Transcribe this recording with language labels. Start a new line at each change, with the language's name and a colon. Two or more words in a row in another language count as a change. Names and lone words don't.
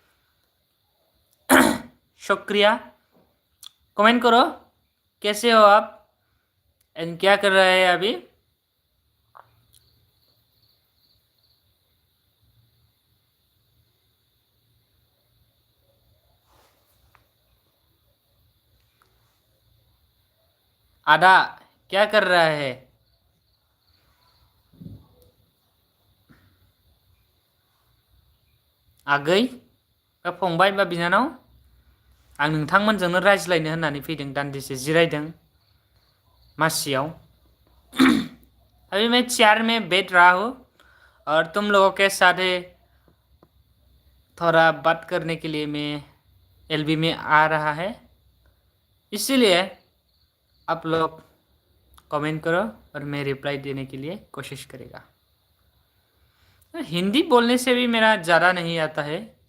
Hindi: शुक्रिया कमेंट करो कैसे हो आप एंड क्या कर रहे हैं अभी आदा क्या कर रहा है
Bodo: आगै बा फंबाय बा बिनानाव आं नोंथांमोनजोंनो रायज्लायनो होननानै फैदों दान्दिसे जिरायदों मासियाव
Hindi: अभी मैं चेयर में बैठ रहा हूँ और तुम लोगों के साथ थोड़ा बात करने के लिए मैं एलबी में आ रहा है इसीलिए आप लोग कमेंट करो और मैं रिप्लाई देने के लिए कोशिश करेगा हिंदी बोलने से भी मेरा ज़्यादा नहीं आता है